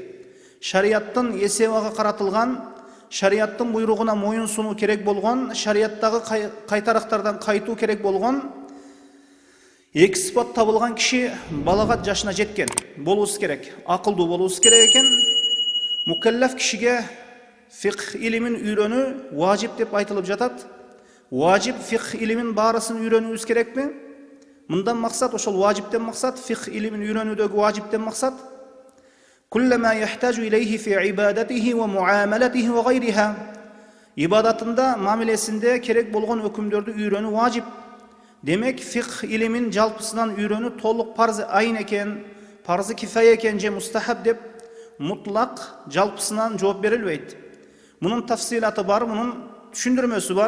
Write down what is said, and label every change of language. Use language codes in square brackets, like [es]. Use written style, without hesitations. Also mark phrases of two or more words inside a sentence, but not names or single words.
[ky] Шарияттын эсебага каратылган, шарияттын буйругуна моюн сунуу керек болгон, шарияттагы кайтарактардан кайтуу керек болгон эки сыпат табылган киши балагат жашына жеткен болуусу керек, акылдуу болуусу керек экен. Мукаллаф кишиге фикх илимин үйрөнүү важип деп айтылып жатат. Важип фикх илимин баарысын үйрөнүүбүз керекпи? Мындан максат, ошол важиптен максат, фикх илимин үйрөнүүдөгү важиптен максат [ar] كل ما يحتاج إليه في عبادته ومعاملته وغيرها. [ky] Ибадатында, мамилесинде керек болгон өкүмдөрдү үйрөнүү важип. Демек, фикх илимин жалпысынан үйрөнүү толук парз айын экен, парзы кифая экен же мустахаб деп мутлак жалпысынан жооп берилбейт. Мунун тафсилаты бар, мунун түшүндүрмөсү бар.